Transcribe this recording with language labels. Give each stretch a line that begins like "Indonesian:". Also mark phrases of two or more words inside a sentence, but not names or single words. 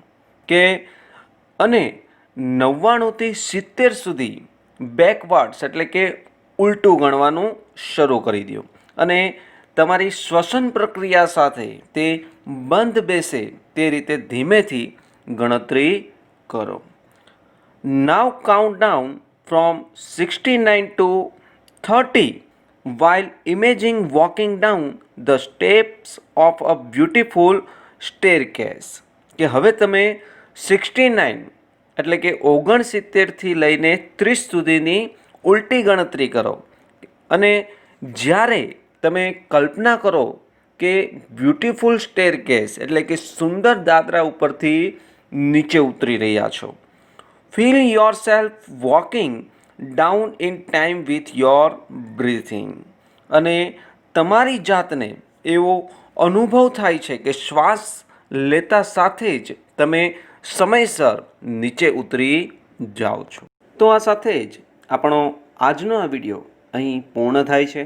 Gujarati: કે અને 99થી 70 સુધી બેકવર્ડ્સ એટલે કે ઉલટું ગણવાનું શરૂ કરી દો અને તમારી શ્વસન પ્રક્રિયા સાથે તે બંધ બેસે તે રીતે ધીમેથી ગણતરી કરો.
English: Now count down from 69 to 30 while imagining walking down the steps of a beautiful staircase.
Gujarati: કે હવે તમે 69 એટલે કે 69થી લઈને 30 સુધીની ઉલટી ગણતરી કરો અને જ્યારે તમે કલ્પના કરો કે
English: beautiful staircase
Gujarati: એટલે કે સુંદર દાદરા ઉપરથી નીચે ઉતરી રહ્યા છો.
English: Feel yourself walking down in time with your breathing.
Gujarati: અને તમારી જાતને એવો અનુભવ થાય છે કે શ્વાસ લેતા સાથે જ તમે સમયસર નીચે ઉતરી જાઓ છો. તો આ સાથે જ આપણો આજનો આ વિડીયો અહીં પૂર્ણ થાય છે.